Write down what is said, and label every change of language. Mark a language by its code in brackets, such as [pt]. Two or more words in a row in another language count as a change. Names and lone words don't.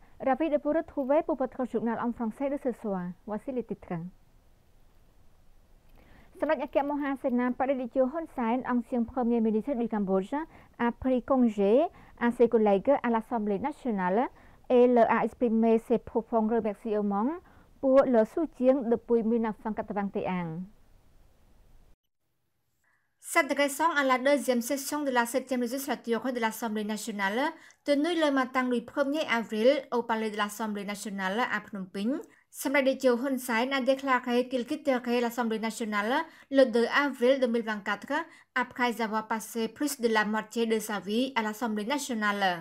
[fr] Ravi de pour retrouver pour votre journal en français de ce soir. Voici les titres. សម្ដេចអគ្គមហាសេនាបតីតេជោហ៊ុនសែន ancien premier ministre du Cambodge, a pris congé à ses collègues à l'Assemblée nationale et leur a exprimé ses profonds remerciements pour leur soutien depuis 1981. S'adressant à la deuxième session de la 7e législature de l'Assemblée nationale, tenue le matin du 1er avril au palais de l'Assemblée nationale à Phnom Penh, Samdech Techo Hun Sen a déclaré qu'il quitterait l'Assemblée nationale le 2 avril 2024 après avoir passé plus de la moitié de sa vie à l'Assemblée nationale.